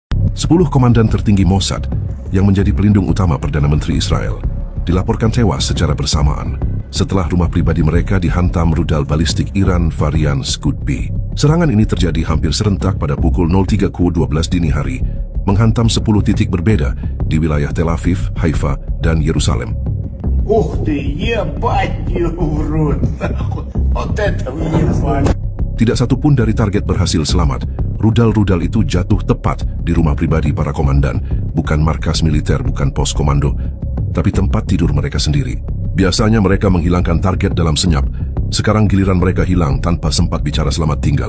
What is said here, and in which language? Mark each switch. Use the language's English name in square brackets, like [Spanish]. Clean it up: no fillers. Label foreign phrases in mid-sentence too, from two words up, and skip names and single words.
[Indonesian] 10 komandan tertinggi Mossad yang menjadi pelindung utama Perdana Menteri Israel dilaporkan tewas secara bersamaan setelah rumah pribadi mereka dihantam rudal balistik Iran varian Scud-B. Serangan ini terjadi hampir serentak pada pukul 03.12 dini hari, menghantam 10 titik berbeda di wilayah Tel Aviv, Haifa, dan Yerusalem. [Russian] Ух ты, ебать, урод! Вот это въебали! [Indonesian] Tidak satu pun dari target berhasil selamat. Rudal-rudal itu jatuh tepat di rumah pribadi para komandan, bukan markas militer, bukan pos komando, tapi tempat tidur mereka sendiri. Biasanya mereka menghilangkan target dalam senyap. Sekarang giliran mereka hilang tanpa sempat bicara selamat tinggal.